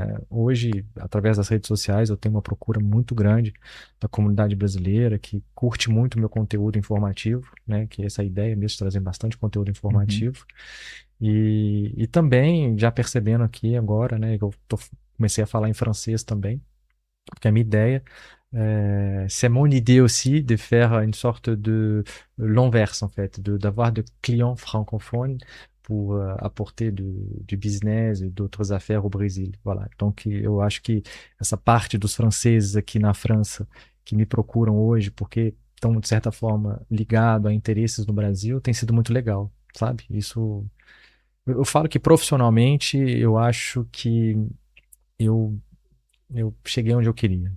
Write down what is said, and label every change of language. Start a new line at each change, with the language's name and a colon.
Portuguese: Hoje, através das redes sociais, eu tenho uma procura muito grande da comunidade brasileira que curte muito o meu conteúdo informativo, né? Que é essa ideia mesmo de trazer bastante conteúdo Uhum. informativo. E também, já percebendo aqui agora, né? Comecei a falar em francês também, porque a minha ideia,
French: c'est mon idée aussi de faire une sorte de l'inverse, en fait, d'avoir de clients francophones pour apporter du business e d'autres affaires au Brésil. Voilà.
Portuguese: Donc, eu acho que essa parte dos franceses aqui na França que me procuram hoje porque estão, de certa forma, ligados a interesses no Brasil, tem sido muito legal, sabe? Isso, eu falo que profissionalmente eu acho que eu eu cheguei onde eu queria,